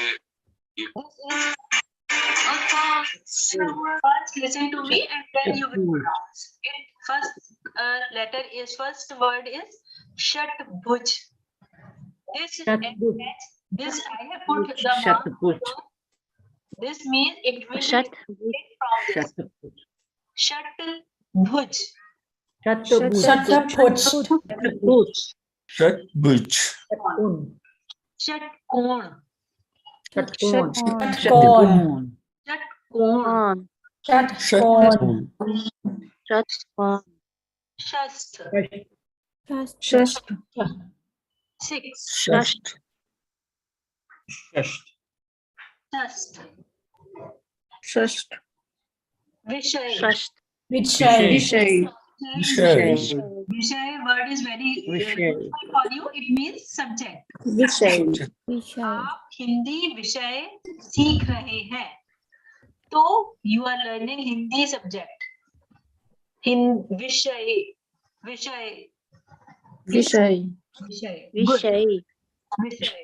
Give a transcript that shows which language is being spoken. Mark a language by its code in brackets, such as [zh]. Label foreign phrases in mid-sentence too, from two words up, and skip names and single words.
[en] First listen to me and then you will pronounce it. First word is shat bhuj. This I have put the mark. This means it will Shat. be from this. Shat. Shat-bhuj. Shataput. Shatbhuj. Shat-kon. Shatkorn. Shat-kon. Shatkon. Shast. Shast. Six. Shast. Shast. Shast. Vishay. Vichay. Vishay. Vishay. Vishay word is very useful for you. It means subject. Vishay. [hi] आप हिंदी विषय सीख रहे हैं तो [en] you are learning Hindi subject [hi] विषय विषय [en] Vishay. विषय Vishay. विषय